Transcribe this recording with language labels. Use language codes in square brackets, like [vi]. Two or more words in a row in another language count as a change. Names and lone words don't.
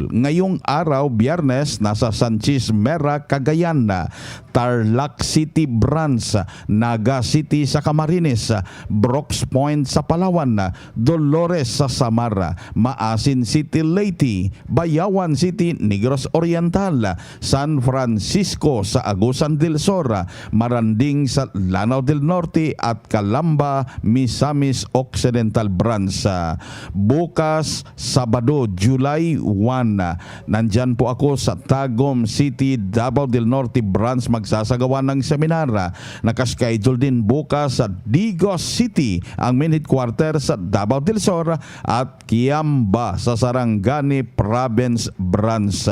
[tl] Ngayong araw, Biyernes, nasa Sanchez Mera, Cagayan, Tarlac City branch, Naga City sa Camarines, Brooks Point sa Palawan, Dolores sa Samar, Maasin City Leyte, Bayawan City, Negros Oriental, San Francisco sa Agusan del Sur, Marandi Pagdating sa Lanao del Norte at Calamba, Misamis Occidental Branch. Bukas, Sabado, July 1, nandyan po ako sa Tagum City, Davao del Norte Branch, magsasagawa ng seminar. Nakaschedule din bukas sa Digos City, ang main headquarter sa Davao del Sur, at Kiamba sa Sarangani Province Branch.